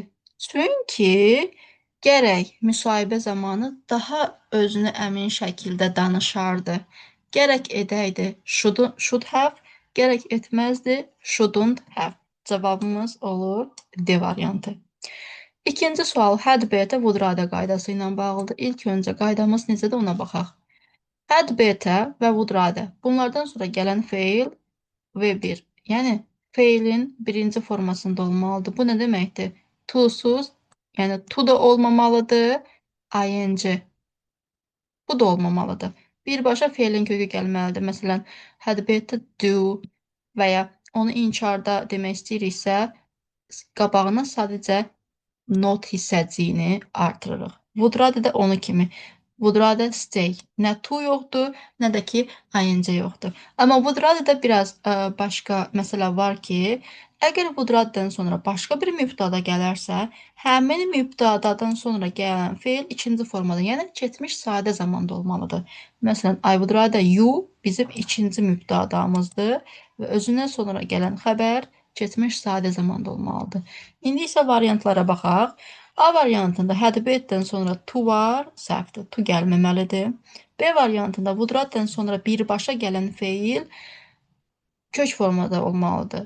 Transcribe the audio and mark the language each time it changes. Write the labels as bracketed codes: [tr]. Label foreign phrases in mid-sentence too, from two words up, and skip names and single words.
[az] Çünki gərək müsahibə zamanı daha özünü əmin şəkildə danışardı. Gərək edəydi [en] should have, [az] gərək etməzdi [en] shouldn't have. [az] Cavabımız olur D variantı. İkinci sual [en] had better would rather [az] qaydası ilə bağlıdır. İlk öncə qaydamız necədir ona baxaq. [en] Had better [az] və [en] would rather. [az] Bunlardan sonra gələn feil verb-dir. Yəni feilin birinci formasında olmalıdır. Bu nə deməkdir? To-suz, yəni to da olmamalıdır, ing. Bu da olmamalıdır. Birbaşa feilin kökü gəlməlidir. Məsələn, [en] had better do [az] və ya onu inkarda demək istəyiriksə, qabağına sadəcə not hissəciyini artırırıq. [en] Would rather [az] da onu kimi. [en] Would rather stay. [az] Nə to yoxdur, nə də ki ing yoxdur. Amma [en] would rather [az] da biraz başqa məsələ var ki, əgər [en] would rather- [az] dan sonra başqa bir mübtada gələrsə, həmin mübtadadan sonra gələn feil ikinci formada, yəni keçmiş sadə zamanda olmalıdır. Məsələn, [en] I would rather you [az] bizim ikinci mübtadamızdır və özündən sonra gələn xəbər keçmiş sadə zamanda olmalıdır. İndi isə variantlara baxaq. A variantında [en] had better- [az] dən sonra to var, səhvdir, to gəlməməlidir. B variantında [en] would rather- [az] dən sonra birbaşa gələn feil kök formada olmalıdır.